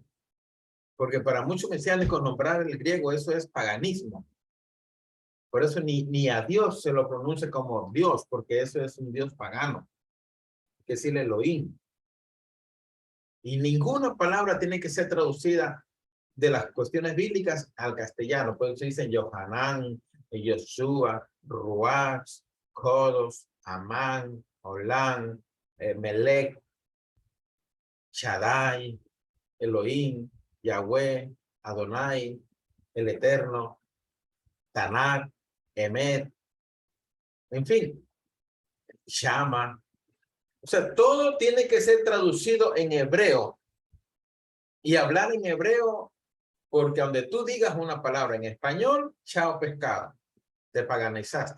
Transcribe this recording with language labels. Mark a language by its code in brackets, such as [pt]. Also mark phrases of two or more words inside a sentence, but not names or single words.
[es] Porque para muchos mesiánicos nombrar el griego, eso es paganismo. Por eso ni a Dios se lo pronuncia como Dios, porque eso es un Dios pagano, que es el Elohim. Y ninguna palabra tiene que ser traducida de las cuestiones bíblicas al castellano. Por eso dicen [he] יוחנן, יהושע, רוח, קודש, אמן, עולם, מלך, שדי, אלהים, יהוה, אדני, [es] el Eterno, Tanakh, Emet, en fin, Shama. O sea, todo tiene que ser traducido en hebreo. Y hablar en hebreo, porque donde tú digas una palabra en español, chao pescado, te paganizaste.